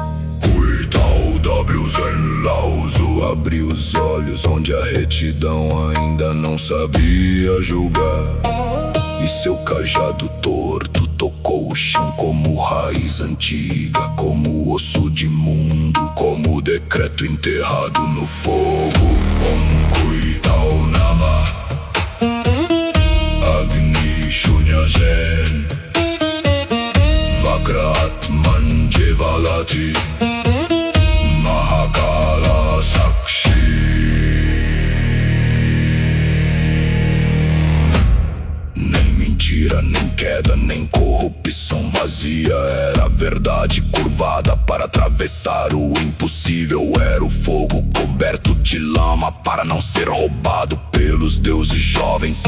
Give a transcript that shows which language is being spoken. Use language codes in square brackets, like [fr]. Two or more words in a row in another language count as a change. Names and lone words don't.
[pt] Abriu os olhos onde a retidão ainda não sabia julgar, e seu cajado torto tocou o chão como raiz antiga, como osso de mundo, como decreto enterrado no fogo. [sa] Om Kuitao Nama Agni Shunyazen Vakratman Jevalati Mahakala Sakshi. [pt] Nem mentira, nem queda, nem corrupção vazia. Era a verdade curvada para atravessar o impossível. Era o fogo coberto de lama para não ser roubado pelos deuses jovens.